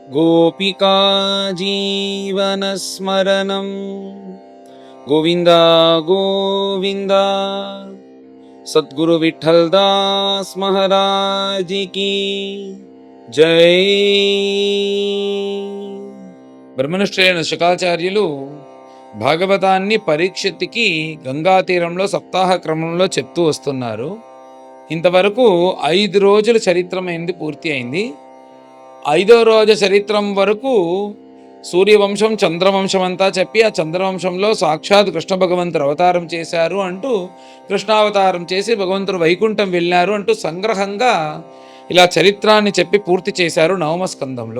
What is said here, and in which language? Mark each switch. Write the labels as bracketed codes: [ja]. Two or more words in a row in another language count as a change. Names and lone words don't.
[sa] गोपिका जीवनस्मरणं गोविन्द गोविन्द। [hi] सद्गुरु विठल दास महाराज की जय। [te] బ్రహ్మనిష్ఠులైన శుకాచార్యులు భాగవతాన్ని పరీక్షిత్తుకి గంగా తీరంలో సప్తాహ క్రమంలో చెప్తూ వస్తున్నారు. ఇంతవరకు 5 రోజుల చరిత్రమైంది, పూర్తి అయింది. 5వ రోజు చరిత్రం వరకు సూర్యవంశం చంద్రవంశం అంతా చెప్పి, ఆ చంద్రవంశంలో సాక్షాత్ కృష్ణ భగవంతుడు అవతారం చేశారు అంటూ, కృష్ణావతారం చేసి భగవంతుడు వైకుంఠం వెళ్ళారు అంటూ సంగ్రహంగా ఇలా చరిత్రాన్ని చెప్పి పూర్తి చేశారు 9వ స్కందంలో.